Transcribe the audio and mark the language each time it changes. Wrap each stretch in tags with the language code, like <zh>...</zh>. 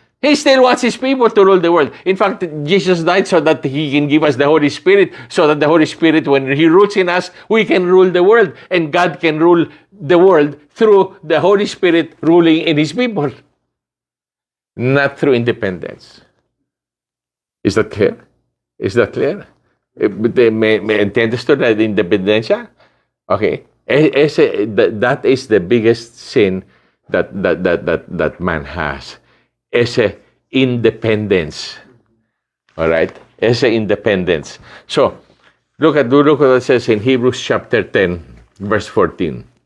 <en>He still wants His people to rule the world. In fact, Jesus died so that He can give us the Holy Spirit, so that the Holy Spirit, when He rules in us, we can rule the world. And God can rule the world through the Holy Spirit ruling in His people. Not through independence. Is that clear? Is that clear?</en> <es>¿Me entiendes tú la independencia?</es> <en>Okay. That is the biggest sin that man has. Ese independence. All right? Ese independence. So, look at what it says in Hebrews chapter 10, verse 14.</en>